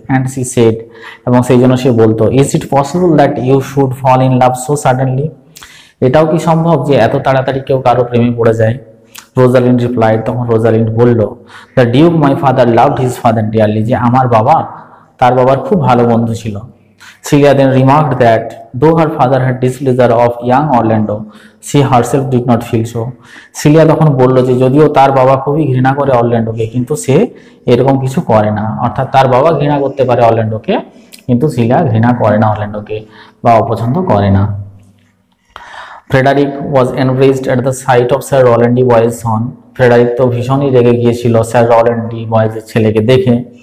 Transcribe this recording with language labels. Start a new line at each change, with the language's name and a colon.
English: and she said,
Bangla: এবং সেই জন্য সে বলতো,
English: is it possible that you should fall in love so suddenly,
Bangla: এটাও কি সম্ভব যে এত তাড়াতাড়ি কেউ কারো প্রেমে পড়ে যায়?
English: Rosalind replied,
Bangla: তখন রোজালিন্ড বলল,
English: the duke my father loved his father dearly,
Bangla: যে আমার বাবা তার বাবার খুব ভালো বন্ধু ছিল।
English: Celia then remarked that though her father had displeasure of young Orlando, she herself did not feel so.
Bangla: Cilia তখন বলল যে যদিও তার বাবা খুবই ঘৃণা করে অরল্যান্ডোকে, কিন্তু সে এরকম কিছু করে না। অর্থাৎ তার বাবা ঘৃণা করতে পারে অরল্যান্ডোকে, কিন্তু সিলিয়া ঘৃণা করে না অরল্যান্ডোকে বা অপছন্দ করে না।
English: Frederick was enraged at the sight of sir Rowland Boys son,
Bangla: Frederick তো ভীষণই রেগে গিয়েছিল স্যার রোল্যান্ড বয়েজের ছেলেকে দেখে।